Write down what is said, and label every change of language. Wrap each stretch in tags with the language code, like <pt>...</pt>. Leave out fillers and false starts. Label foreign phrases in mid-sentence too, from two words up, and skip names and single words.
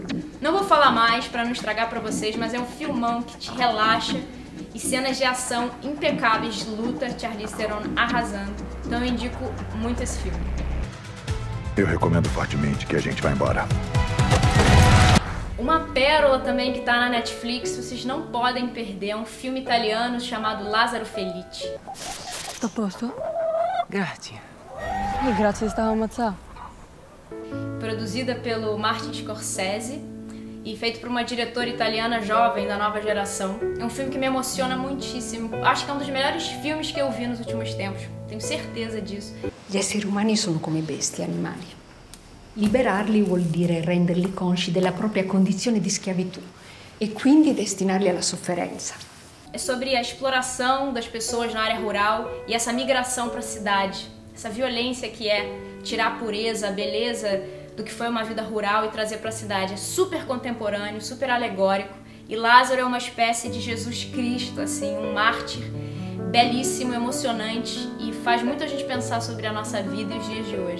<pt>Não vou falar mais para não estragar para vocês, mas é um filmão que te relaxa e cenas de ação impecáveis de luta, Charlize Theron arrasando. Então eu indico muito esse filme. Eu recomendo fortemente que a gente vá embora. Uma pérola também que tá na Netflix, vocês não podem perder, é um filme italiano chamado Lazzaro Felice.</pt> <it>A posto? Grazie. E grazie stava ammazzando.</it> <pt>Produzida pelo Martin Scorsese e feito por uma diretora italiana jovem da nova geração. É um filme que me emociona muitíssimo. Acho que é um dos melhores filmes que eu vi nos últimos tempos. Tenho certeza disso.</pt> <it>Gli esseri umani sono come bestie, animali. Liberarli vuol dire renderli consci della propria condizione di schiavitù e quindi destinarli alla sofferenza.</it> <pt>É sobre a exploração das pessoas na área rural e essa migração para a cidade. Essa violência que é tirar a pureza, a beleza do que foi uma vida rural e trazer para a cidade. É super contemporâneo, super alegórico. E Lázaro é uma espécie de Jesus Cristo, assim, um mártir belíssimo, emocionante e faz muita gente pensar sobre a nossa vida e os dias de hoje.</pt>